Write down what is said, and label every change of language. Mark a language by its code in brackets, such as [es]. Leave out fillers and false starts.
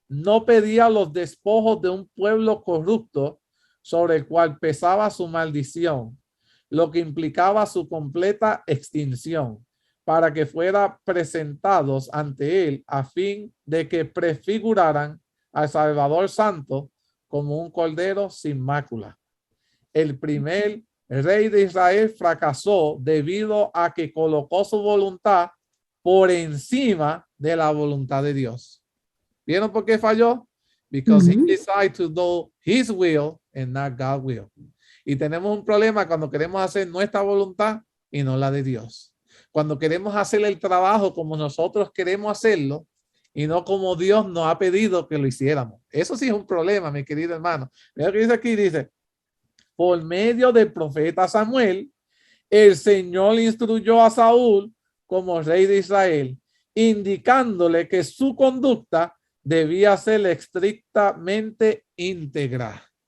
[es] No pedía los despojos de un pueblo corrupto sobre el cual pesaba su maldición, lo que implicaba su completa extinción, para que fuera presentados ante él a fin de que prefiguraran al Salvador Santo como un cordero sin mácula. El primer rey de Israel fracasó debido a que colocó su voluntad por encima de la voluntad de Dios. ¿Vieron por qué falló? [en] Because he decided to do his will and not God's will. [es] Y tenemos un problema cuando queremos hacer nuestra voluntad y no la de Dios. Cuando queremos hacer el trabajo como nosotros queremos hacerlo y no como Dios nos ha pedido que lo hiciéramos. Eso sí es un problema, mi querido hermano. Mira lo que dice aquí, dice, por medio del profeta Samuel, el Señor instruyó a Saúl como rey de Israel, indicándole que su conducta debía ser estrictamente íntegra.